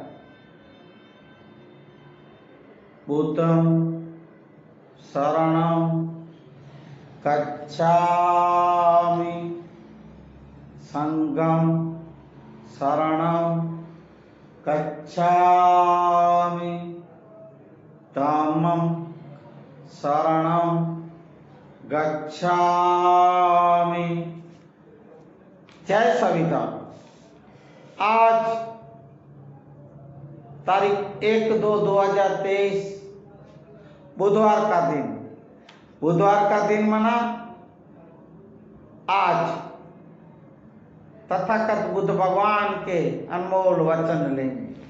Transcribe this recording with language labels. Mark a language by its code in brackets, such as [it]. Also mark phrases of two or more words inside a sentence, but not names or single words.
[pi] बुद्धं शरणं गच्छामि, संघं शरणं गच्छामि, धम्मं शरणं गच्छामि। [hi] जय संविधान। आज तारीख 1/2/2023 बुधवार का दिन। बुधवार का दिन मना आज तथागत बुद्ध भगवान के अनमोल वचन लेंगे।